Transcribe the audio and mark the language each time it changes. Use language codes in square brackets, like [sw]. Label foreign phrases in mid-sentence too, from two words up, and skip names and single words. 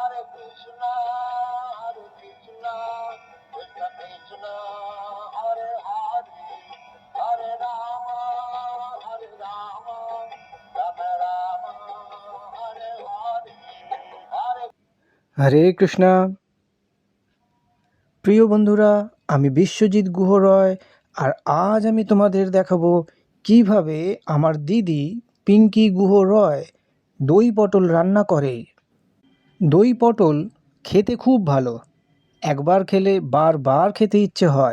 [sa] Krishna, Hare Krishna, Krishna Krishna, Hare Hare, Hare Rama, Hare Rama, Rama Rama, Hare Hare, Hare [bn] হরে কৃষ্ণা। প্রিয় বন্ধুরা, আমি বিশ্বজিৎ গুহ রয়, আর আজ আমি তোমাদের দেখাবো কিভাবে আমার দিদি পিঙ্কি গুহ রয় দই পটল রান্না করে। দই পটল খেতে খুব ভালো, একবার খেলে বারবার খেতে ইচ্ছে হয়।